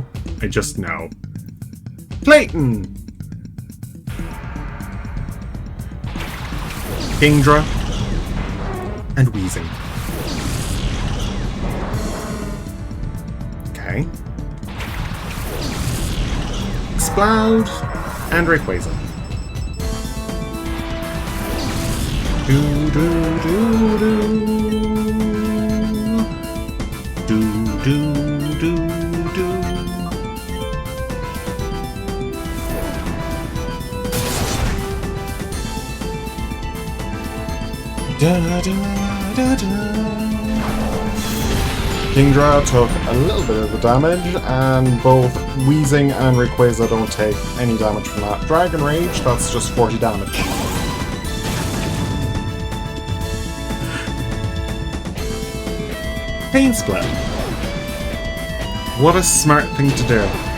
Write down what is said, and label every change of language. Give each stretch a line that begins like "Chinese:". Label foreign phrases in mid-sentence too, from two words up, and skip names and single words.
English: I just know. Clayton! Kingdra. And Weezing. Okay. Explode. And Rayquaza. Do do do do. Do do do do. Da da da da. Kingdra took a little bit of the damage, and both Weezing and Rayquaza don't take any damage from that. Dragon Rage, that's just 40 damage. Pain Split. What a smart thing to do.